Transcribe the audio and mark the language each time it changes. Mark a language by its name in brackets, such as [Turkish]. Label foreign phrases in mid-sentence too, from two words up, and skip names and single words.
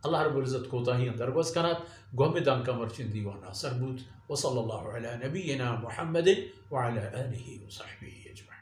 [Arabic] اللہ رب العزت [Baluchi] کو تاہی اندرگوز کنات گوہمدان کا مرچن دیوان آسر بود [Arabic] وصلی اللہ علی نبینا محمد وعلی آلہ وصحبہ اجمعین.